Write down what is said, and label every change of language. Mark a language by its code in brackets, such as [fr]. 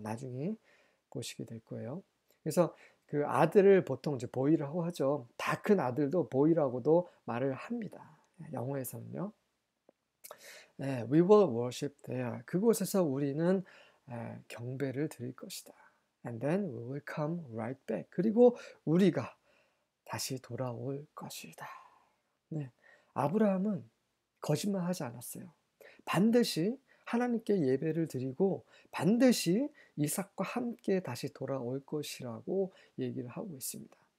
[ko] 나중에 보시게 될 거예요. 그래서 그 아들을 보통 이제 보이라고 하죠. 다 큰 아들도 보이라고도 말을 합니다. 영어에서는요. [en] We will worship there. [ko] 그곳에서 우리는 경배를 드릴 것이다. [en] And then we will come right back. [ko] 그리고 우리가 다시 돌아올 것이다. 네, 아브라함은 거짓말하지 않았어요. 반드시 하나님께 예배를 드리고 반드시 이삭과 함께 다시 돌아올 것이라고 얘기를 하고 있습니다.